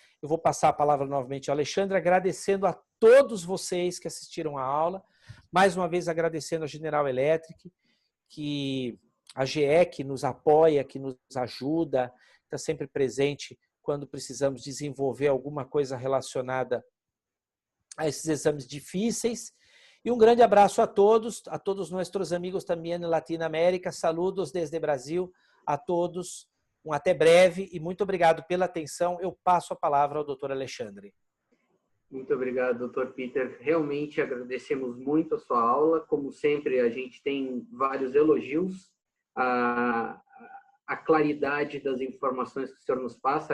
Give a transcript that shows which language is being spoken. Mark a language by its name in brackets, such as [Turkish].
[Portuguese] Eu vou passar a palavra novamente ao Alexandre, agradecendo a todos vocês que assistiram à aula, mais uma vez agradecendo a General Electric, que a GE que nos apoia, que nos ajuda, está sempre presente quando precisamos desenvolver alguma coisa relacionada a esses exames difíceis. E um grande abraço a todos nossos amigos também na Latinoamérica. [Spanish] Saludos desde Brasil a todos. [Portuguese] Um até breve e muito obrigado pela atenção. Eu passo a palavra ao Dr. Alexandre. Muito obrigado, Dr. Peter. Realmente agradecemos muito a sua aula. Como sempre, a gente tem vários elogios a claridade das informações que o senhor nos passa.